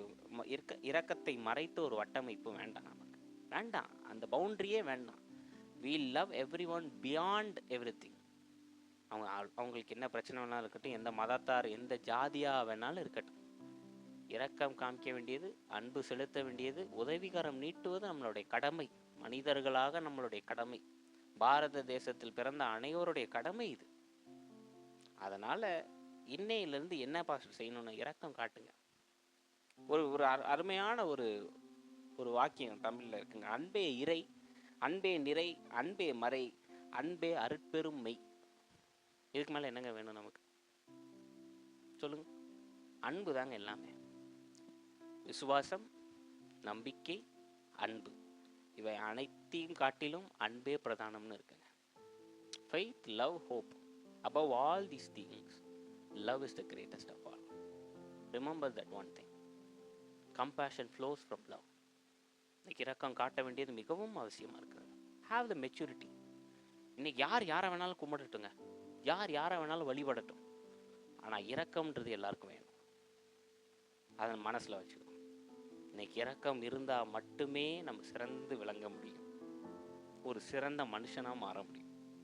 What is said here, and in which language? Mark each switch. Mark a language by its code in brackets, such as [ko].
[ta] இரக்கத்தை மறைத்து ஒரு வட்டமைப்பு வேண்டாம், நமக்கு வேண்டாம். அந்த பவுண்டரியே வேண்டாம். [en] we love everyone beyond everything. [ta] அவங்களுக்கு என்ன பிரச்சனை வேணாலும் இருக்கட்டும், எந்த மதத்தார் எந்த ஜாதியா வேணாலும் இருக்கட்டும், இரக்கம் காமிக்க வேண்டியது, அன்பு செலுத்த வேண்டியது, உதவிகரம் நீட்டுவது நம்மளுடைய கடமை. மனிதர்களாக நம்மளுடைய கடமை. பாரத தேசத்தில் பிறந்த அனைவருடைய கடமை இது. அதனால இன்னையிலிருந்து என்ன பாஸ்டர் செய்யணும்னு இரக்கம் காட்டுங்க. ஒரு அருமையான ஒரு வாக்கியம் தமிழ்ல இருக்குங்க. அன்பே இறை, அன்பே நிறை, அன்பே மறை, அன்பே அருட்பெரும் மெய். இதுக்கு மேல என்னங்க வேணும் நமக்கு? சொல்லுங்க. அன்பு தாங்க எல்லாமே. விசுவாசம், நம்பிக்கை, அன்பு, இவை அனைத்தையும் காட்டிலும் அன்பே பிரதானம்னு இருக்குங்க. [en] faith, love, hope. Above all these things, love is the greatest of all. Remember that one thing. Compassion flows from love. [ta] இன்னைக்கு இரக்கம் காட்ட வேண்டியது மிகவும் அவசியமாக இருக்கிறது. [en] Have the maturity. [ta] இன்னைக்கு யாரை வேணாலும் கும்பிடட்டுங்க, யாரை வேணாலும் வழிபடட்டும், ஆனால் இரக்கம்ன்றது எல்லாருக்கும் வேணும். அதை மனசில் வச்சுக்கணும். இன்னைக்கு இரக்கம் இருந்தால் மட்டுமே நம்ம சிறந்து விளங்க முடியும், ஒரு சிறந்த மனுஷனாக மாற முடியும்.